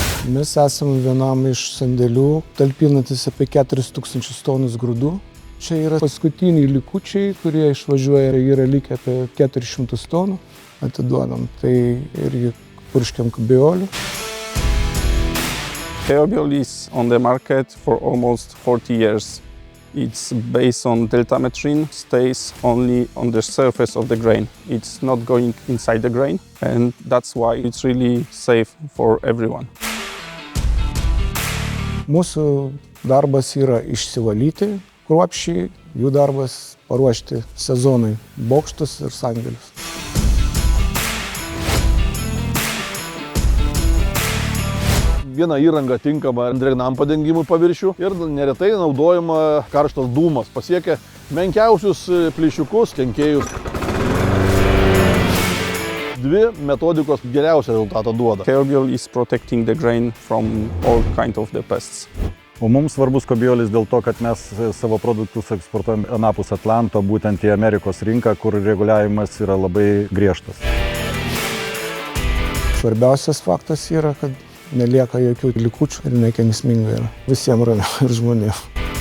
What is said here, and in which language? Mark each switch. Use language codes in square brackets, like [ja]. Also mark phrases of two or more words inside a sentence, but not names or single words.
[lt] Mes esame vienam iš sandėlių, talpinantis apie 4000 tonus grūdų. Čia yra paskutiniai likučiai, kurie išvažiuoja, yra likę apie 400 tonų. Atiduodam, tai irgi purškiam biolių. [en] Theobiol is on the market for almost 40 years. It's based on deltametrin, stays only on the surface of the grain. It's not going inside the grain, and that's why it's really safe for everyone. [lt] Mūsų darbas yra išsivalyti kruopščiai, jų darbas paruošti sezonui bokštus ir sandėlius. Viena įranga tinkama drėgnam padengimui paviršių ir neretai naudojama karštas dūmas. Pasiekia menkiausius plyšiukus, kenkėjus. Dvi metodikos geriausią rezultatą duoda. [en] Theobiol is protecting the grain from all kind of the pests. [lt] O mums svarbus kobiolis dėl to, kad mes savo produktus eksportuojame anapus Atlanto, būtent į Amerikos rinką, kur reguliavimas yra labai griežtas. Svarbiausias faktas yra, kad nelieka jokių likučių ir nekenksminga yra visiems ramiau ir žmonėms.